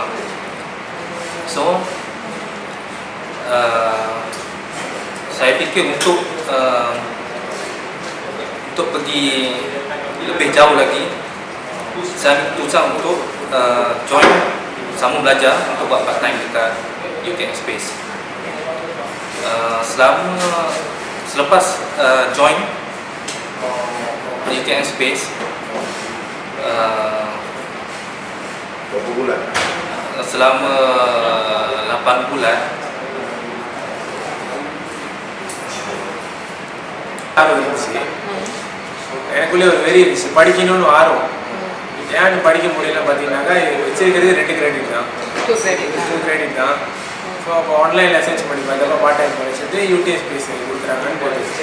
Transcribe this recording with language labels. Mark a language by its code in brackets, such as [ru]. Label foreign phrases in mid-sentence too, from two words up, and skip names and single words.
[ms] So saya fikir untuk pergi lebih jauh lagi, saya putuskan untuk join sambung belajar untuk buat [en] part time [ms] dekat UKM Space. Selepas join UKM Space, Berapa bulan? selama 8 bulan [ta] ஆர்வம் இருந்துச்சு. எனக்குள்ளே ஒரு வெறி இருந்துச்சு, படிக்கணும்னு ஆர்வம். ஏன்னு படிக்க முடியல பார்த்தீங்கன்னாக்கா, வச்சிருக்கிறது 2 கிரெடிட் தான், 2 கிரெடிட் தான். ஸோ அப்போ ஆன்லைனில் சர்ச் பண்ணி பார்த்தப்போ [en] part time [ta] படிச்சுட்டு யூடிஎஸ் ஸ்பேஸ் கொடுக்குறாங்கன்னு போட்டுச்சு.